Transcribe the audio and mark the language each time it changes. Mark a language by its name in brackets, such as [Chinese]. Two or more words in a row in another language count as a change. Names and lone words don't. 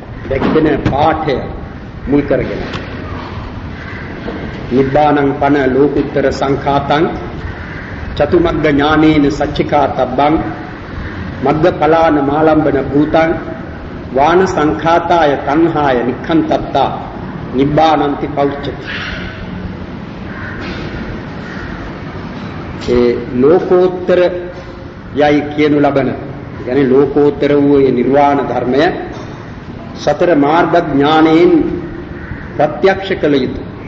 [Sinhala] දැක්වෙන පාඨය මුල් කරගෙන [Pali] නිබ්බානං පන ලෝකුත්තර සංඛාතං චතුමග්ග ඥානේන සච්චිකාතබ්බං මග්ගඵලාන මාලම්බන භූතං වාන සංඛාතාය තණ්හාය නික්ඛන්තත්තා නිබ්බානන්ති පෞච්චති. [Sinhala] ඒ ලෝකෝත්තර යයි කියනු ලබන, يعني ලෝකෝත්තර වූ ඒ නිර්වාණ ධර්මය සතර මාර්ග ඥානයෙන් ප්‍රත්‍යක්ෂ කළ යුතුය.